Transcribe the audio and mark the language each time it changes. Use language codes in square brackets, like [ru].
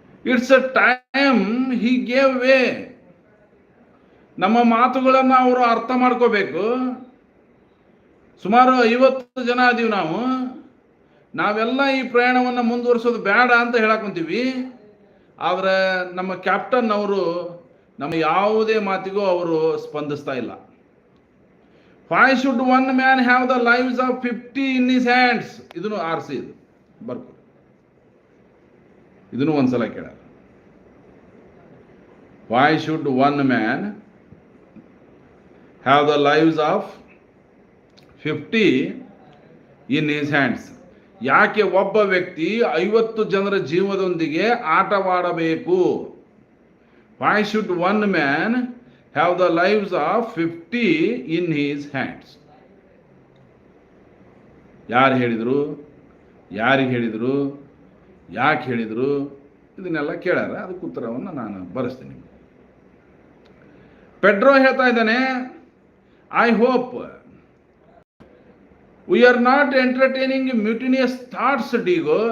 [en] It's a time he gave way. [kn] ನಮ್ಮ ಮಾತುಗಳನ್ನು ಅವರು ಅರ್ಥ ಮಾಡ್ಕೋಬೇಕು. ಸುಮಾರು 50 ಜನ ಅದೀವಿ ನಾವು. ನಾವೆಲ್ಲ ಈ ಪ್ರಯಾಣವನ್ನು ಮುಂದುವರಿಸೋದು ಬೇಡ ಅಂತ ಹೇಳಕೊಂತೀವಿ. ಆದರೆ ನಮ್ಮ ಕ್ಯಾಪ್ಟನ್ ಅವರು ನಮ್ಮ ಯಾವುದೇ ಮಾತಿಗೂ ಅವರು ಸ್ಪಂದಿಸ್ತಾ ಇಲ್ಲ. [en] Why should one man have the lives of 50 in his hands? [kn] ಇದನ್ನು ಆರಿಸಿ, ಇದು ಬರ್ಕೊ, ಇದನ್ನು ಒಂದ್ಸಲ ಕೇಳ. [en] Why should one man have the lives of 50 in his hands? [kn] ಯಾಕೆ ಒಬ್ಬ ವ್ಯಕ್ತಿ 50 ಜನರ ಜೀವದೊಂದಿಗೆ ಆಟವಾಡಬೇಕು? [en] Why should one man have the lives of 50 in his hands? [kn] ಯಾರು ಹೇಳಿದರು, ಯಾರಿಗೆ ಹೇಳಿದರು, ಯಾಕೆ ಹೇಳಿದರು, ಇದನ್ನೆಲ್ಲ ಕೇಳಾರ. ಅದಕ್ಕೆ ಉತ್ತರವನ್ನು ನಾನು ಬರೆಸ್ತೀನಿ. [en] Pedro [kn] ಹೇಳ್ತಾ ಇದ್ದಾನೆ, [en] I hope we are not entertaining mutinous thoughts Diego.